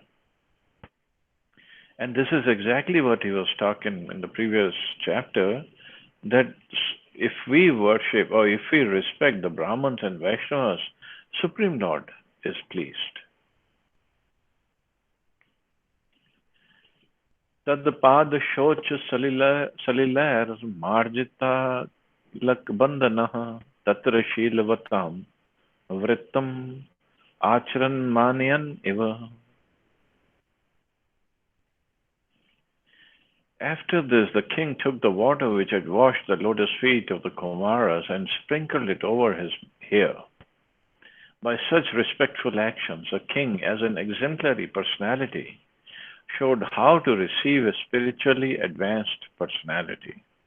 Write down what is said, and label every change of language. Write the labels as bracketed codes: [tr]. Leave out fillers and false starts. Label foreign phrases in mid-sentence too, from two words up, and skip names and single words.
[en] And this is exactly what he was talking in the previous chapter, that if we worship or if we respect the Brahmins and Vaishnavas, Supreme Lord is pleased. [sa] तत् पाद शौच सलिलैर् मार्जित अलक बन्धनः तत्र शीलवतां वृत्तम् आचरन् मानयन् इव. [en] After this, the king took the water which had washed the lotus feet of the Kumaras and sprinkled it over his hair. By such respectful actions, a king, as an exemplary personality, showed how to receive a spiritually advanced personality.